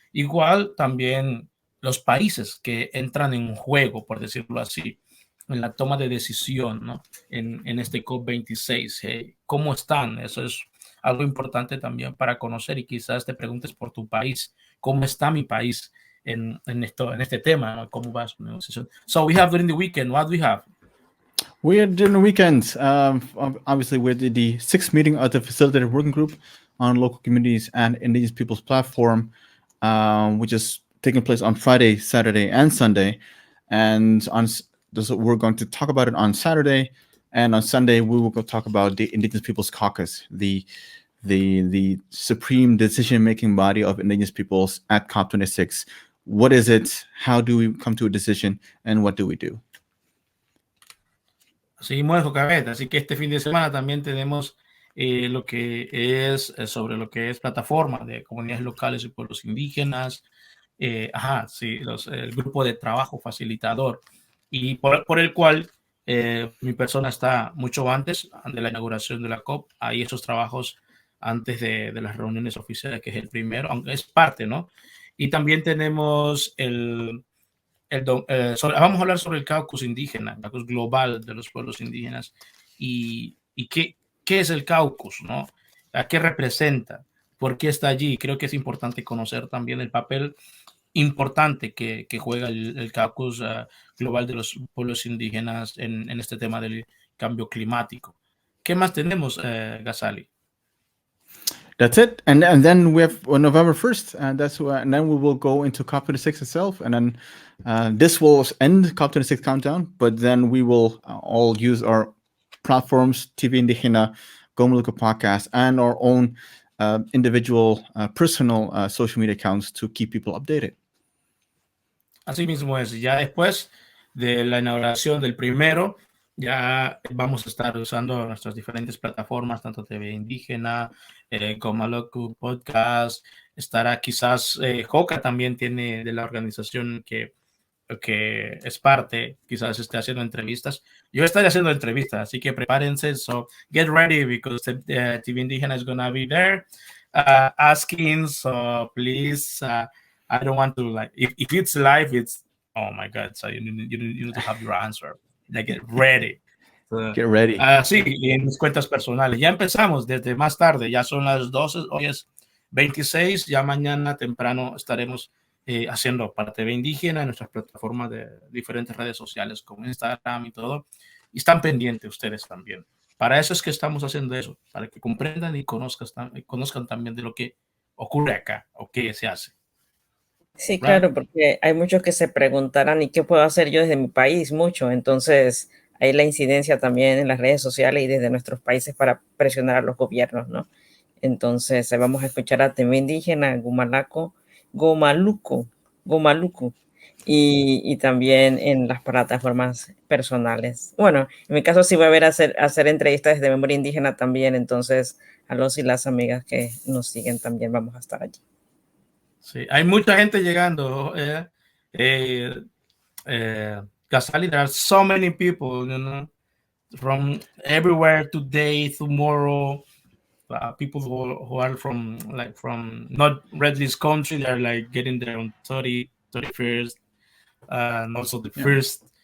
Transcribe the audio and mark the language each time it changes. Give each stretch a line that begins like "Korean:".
Spanish: Igual también los países que entran en juego, por decirlo así, en la toma de decisión, ¿no? En este COP26. ¿Cómo están? Eso es algo importante también para conocer y quizás te preguntes por tu país. ¿Cómo está mi país? En este tema, ¿no? ¿Cómo va su negociación?
English: So we have during the weekend, what do we have? We are during the weekend, obviously we did the 6th meeting of the Facilitated Working Group on Local Communities and Indigenous Peoples platform, which is taking place on Friday, Saturday, and Sunday. And we're going to talk about it on Saturday, and on Sunday we will go talk about the Indigenous Peoples Caucus, the supreme decision-making body of Indigenous peoples at COP26. What is it? How do we come to a decision? And what do we do?
Spanish: Seguimos en Cabeza, así que este fin de semana también tenemos lo que es sobre lo que es plataforma de comunidades locales y pueblos indígenas. El grupo de trabajo facilitador y por el cual mi persona está mucho antes de la inauguración de la COP. Hay esos trabajos antes de las reuniones oficiales, que es el primero, aunque es parte, ¿no? Y también tenemos vamos a hablar sobre el Caucus indígena, el Caucus global de los pueblos indígenas y qué es el Caucus, ¿no? ¿A qué representa? ¿Por qué está allí? Creo que es importante conocer también el papel importante que juega el Caucus global de los pueblos indígenas en este tema del cambio climático. ¿Qué más tenemos, Ghazali?
English: That's it, and then we have November 1st, and and then we will go into COP26 itself, and then this will end COP26 countdown. But then we will all use our platforms, TV Indigena, Go Maluku podcast, and our own individual, personal social media accounts to keep people updated.
Spanish: Así mismo es. Ya después de la inauguración del primero, ya vamos a estar usando nuestras diferentes plataformas, tanto TV Indigena, como Maluku Podcast. Estará quizás Hoka también tiene de la organización que es parte, quizás esté haciendo entrevistas. Yo estaré haciendo entrevistas, así que prepárense.
English: So get ready because the TV Indigena is going to be there asking. So please, I don't want to like, if it's live, it's, oh my God. So you need to have your answer. Like, get ready. Get ready.
Spanish: Sí, y en mis cuentas personales. Ya empezamos desde más tarde, ya son las 12, hoy es 26, ya mañana temprano estaremos haciendo para TV Indígena en nuestras plataformas de diferentes redes sociales como Instagram y todo. Y están pendientes ustedes también. Para eso es que estamos haciendo eso, para que comprendan y conozcan también de lo que ocurre acá o qué se hace. Sí, claro, porque hay muchos que se preguntarán, ¿y qué puedo hacer yo desde mi país? Mucho. Entonces, hay la incidencia también en las redes sociales y desde nuestros países para presionar a los gobiernos, ¿no? Entonces, vamos a escuchar a TV Indígena, Gomaluku, y también en las plataformas personales. Bueno, en mi caso sí voy a ver hacer entrevistas desde Memoria Indígena también, entonces a los y las amigas que nos siguen también vamos a estar allí. Sí, hay mucha gente llegando.
English: Ghazali, there are so many people, you know, from everywhere, today, tomorrow. people who are from not red list country. They're like getting there on 31st, and also the first.